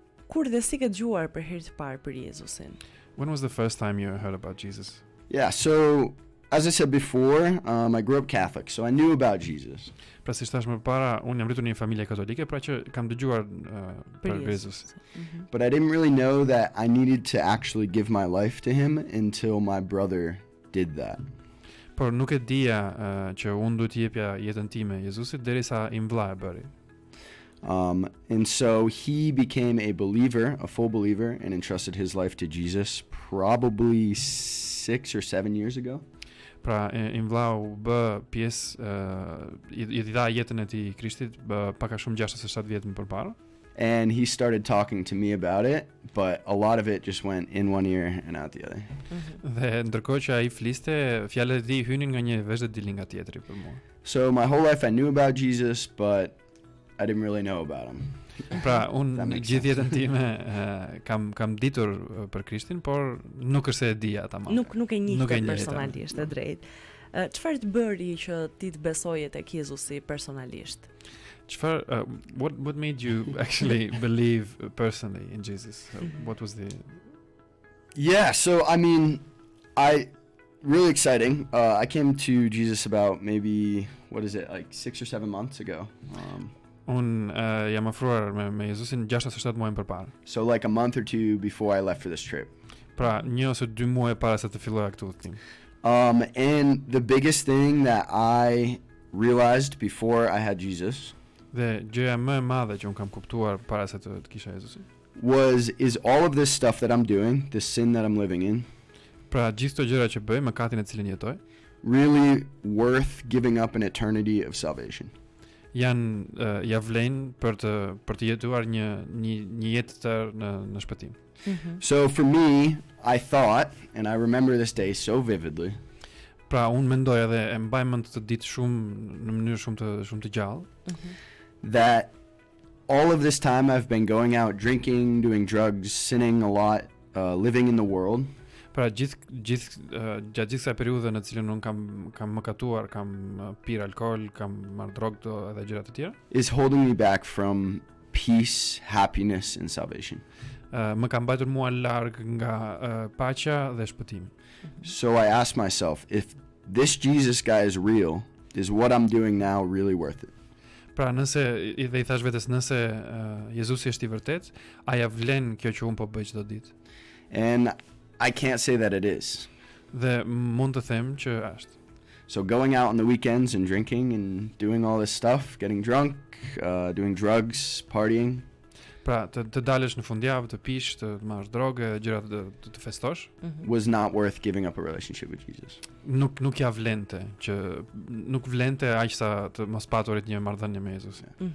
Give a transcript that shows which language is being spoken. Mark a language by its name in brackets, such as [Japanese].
[Albanian] Kur dhe si ke dëgjuar për herë të parë për Jezusin? [English] When was the first time you heard about Jesus? Yeah, so as I said before, I grew up Catholic, so I knew about Jesus. [Albanian] Pra si thash më para, unë jam rritur në një familje katolike, pra që kam dëgjuar për Jezus. [English] But I didn't really know that I needed to actually give my life to him until my brother did that. [Albanian] Por nuk e dija që unë duhet t'i jepja jetën time Jezusit derisa im vlla e bëri. [English] And so he became a believer, a full believer, and entrusted his life to Jesus probably 6 or 7 years ago. [Albanian] Pra im vlla u bë pjesë i dha jetën e tij Krishtit pak a shumë 6 ose 7 vjet më përpara. [English] And he started talking to me about it, but a lot of it just went in one ear and out the other. [Albanian] Dhe ndërkohë që ai fliste, fjalët e tij hynin nga një vesh dhe dilin nga tjetri për mua. [English] So my whole life I knew about Jesus, but I didn't really know about him. [Albanian] Pra, unë gjithë jetën time kam ditur për Krishtin, por nuk është se e dija tamam. Nuk e njeh personalisht, e drejtë. Çfarë të bëri që ti të besoje tek Jezusi personalisht? [English] What made you actually believe personally in Jesus? What was the... Yeah, so I mean, really exciting. I came to Jesus about maybe, what is it, like 6 or 7 months ago. [Albanian] Unë jam afruar me Jezusin 6 ose 7 muaj përpara. [English] So like a month or 2 before I left for this trip. [Albanian] Pra, 1 ose 2 muaj para se të filloja këtë udhëtim. [English] And the biggest thing that I realized before I had Jesus [Albanian] Dhe gjëja më e madhe që unë kam kuptuar para se të kisha Jezusin [English] is all of this stuff that I'm doing, the sin that I'm living in, [Albanian] pra gjithë këto gjëra që bëj, mëkatin e cilin jetoj, [English] really worth giving up an eternity of salvation. [Albanian] Janë ja vlen për të jetuar një jetë të në shpëtim. [English] So for me, I thought, and I remember this day so vividly, [Albanian] pra unë mendoja dhe e mbaj mend të ditë shumë në mënyrë shumë të gjallë, [English] that all of this time I've been going out drinking, doing drugs, sinning a lot, living in the world. [Albanian] Pra gjatë gjithë kësaj periudhe në cilën unë kam mëkatuar, kam pirë alkool, kam marrë drogë edhe gjëra të tjera, [English] is holding me back from peace, happiness, and salvation. [Albanian] Më kam mbajtur mua larg nga paqja dhe shpëtimi. [English] So I asked myself, if this Jesus guy is real, is what I'm doing now really worth it? [Albanian] Pra nëse i thash vetes, nëse Jezusi është i vërtet, a ja vlen kjo që unë po bëj çdo ditë? [English] And I can't say that it is. [Albanian] Dhe mund të them që është. [English] So going out on the weekends and drinking and doing all this stuff, getting drunk, doing drugs, partying, [Albanian] pra të dalësh në fundjavë, të pish, të marrësh drogë, gjëra të festosh, [English] was not worth giving up a relationship with Jesus. [Albanian] Nuk ja vlente, që nuk vlente aq sa të mos paturit një marrëdhënie me Jezusin.